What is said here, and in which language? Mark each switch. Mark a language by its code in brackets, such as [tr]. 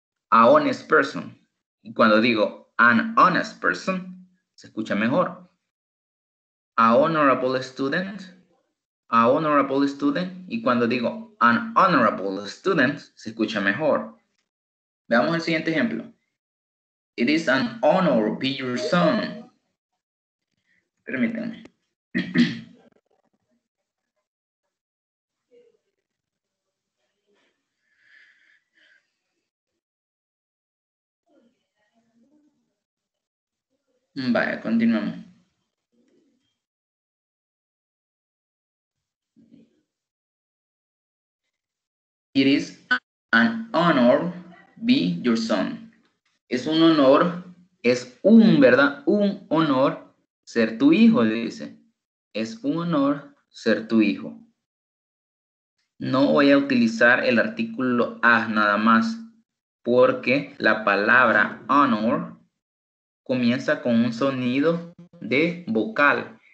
[en] A honest person. [es] Y cuando digo [en] an honest person, [es] se escucha mejor. [en] A honorable student. A honorable student. [es] Y cuando digo [en] an honorable student, [es] se escucha mejor. Veamos el siguiente ejemplo. [en] It is an honor to be your son. [es] Permítanme. Vaya, continuamos. [en] It is an honor be your son. [es] Es un honor, ¿verdad? Un honor ser tu hijo, dice. Es un honor ser tu hijo. No voy a utilizar el artículo a nada más, porque la palabra honor comienza con un sonido de vocal.